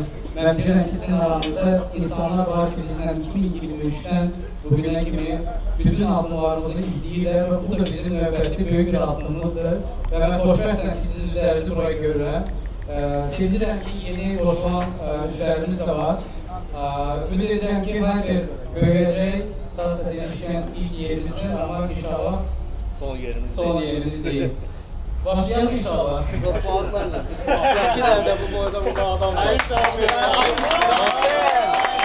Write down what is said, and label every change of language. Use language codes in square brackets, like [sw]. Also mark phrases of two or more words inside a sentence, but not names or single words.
[az] Mən bilirəm ki, sizin aranızda insanlar var ki, bizdən 2023-dən bugünə kimi bütün addımlarımızı izləyirlər və bu da bizim növbəti böyük bir addımımızdır. Və mən xoşbəxtəm ki, sizin üzərinizi buraya görürəm. Sevinirəm ki, yeni qoşulan üzəriniz də var. Ümid edirəm ki, hər bir böyüyəcək, stasiyada deyişən ilk yerimizdir, amma inşallah son yerimiz deyil. [tr] Başlayalım inşallah. Fuat benimle. İki tane de bu boyda burada adam var.